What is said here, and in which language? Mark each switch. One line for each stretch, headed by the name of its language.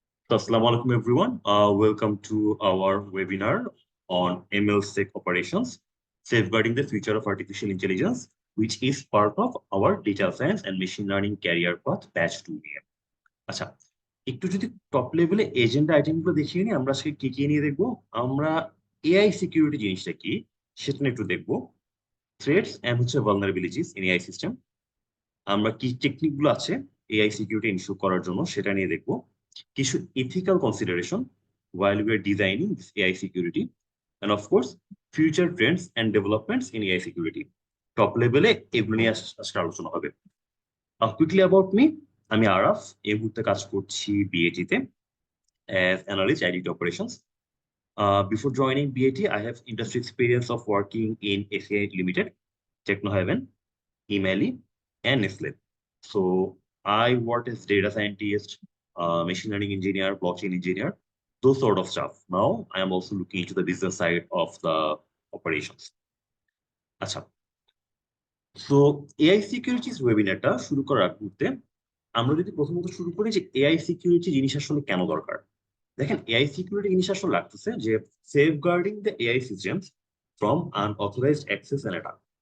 English: So, assalamu alaikum, everyone. Welcome to our webinar on ML-Sec operations, safeguarding the future of artificial intelligence, which is part of our data science and machine learning career path batch 2 নিয়ে।
Bangla: আচ্ছা, একটু যদি top লেভেলে agenda আইটেমগুলো দেখিয়ে নিই, আমরা আজকে কি কি নিয়ে দেখবো। আমরা এআই সিকিউরিটি জিনিসটা কি সেটা নিয়ে একটু দেখবো। থ্রেটস এন্ড হচ্ছে ভালনারেবিলিটিস ইন এআই সিস্টেম। আমরা কি টেকনিক গুলো আছে এআই সিকিউরিটি ইনশিওর করার জন্য সেটা নিয়ে দেখবো। কিছু ethical consideration
English: while we are designing this AI security, and of course future trends and developments in AI security.
Bangla: Top লেভেলে এগুলো নিয়ে আজকে আলোচনা হবে। কুইকলি অ্যাবাউট মি, আমি আরাফ, এই মুহূর্তে কাজ করছি বিএটি তে
English: as analyst IDT operations. Before joining BAT, I have industry experience of working in ACI Limited, Technohaven, Emeli, and Nestle. So I worked as data scientist, machine learning engineer, blockchain engineer, those sort of stuff. Now I am also looking into the business side of the operations.
Bangla: আচ্ছা, so AI securities ওয়েবিনারটা শুরু করার মুহূর্তে আমরা যদি প্রথমত শুরু করি যে এআই সিকিউরিটি জিনিস আসলে কেন দরকার। দেখেন, এআই সিকিউরিটি জিনিস আসলে লাগতেছে যে
English: Safeguarding the AI systems from unauthorised access and attack.